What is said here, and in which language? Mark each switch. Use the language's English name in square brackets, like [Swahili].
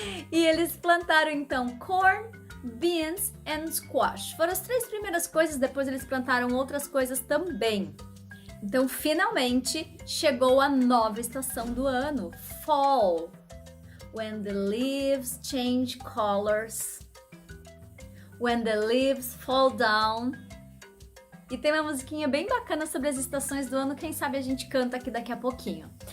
[Portuguese] E eles plantaram então [English] corn, beans and squash. [Portuguese] Foram as 3 primeiras coisas, depois eles plantaram outras coisas também. Então, finalmente, chegou a nova estação do ano, fall. [English] When the leaves change colors, when the leaves fall down. [Portuguese] E tem uma musiquinha bem bacana sobre as estações do ano, quem sabe a gente canta aqui daqui a pouquinho.